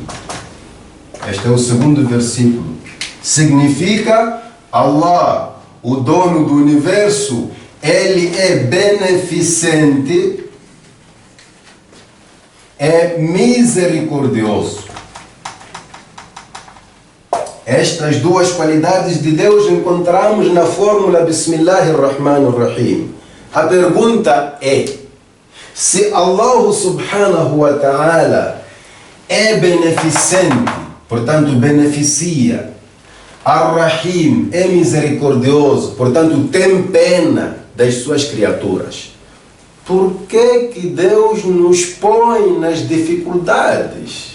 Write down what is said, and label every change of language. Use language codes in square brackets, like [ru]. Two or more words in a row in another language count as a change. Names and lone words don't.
[pt] Este é o segundo versículo. Significa Allah, o dono do universo, Ele é beneficente, é misericordioso. Estas duas qualidades de Deus encontramos na fórmula Bismillahirrahmanirrahim. A pergunta é: se [ar] الله سبحانه وتعالى [pt] é beneficente, portanto beneficia, Ar-Rahim é misericordioso, portanto tem pena das suas criaturas, por que Deus nos põe nas dificuldades?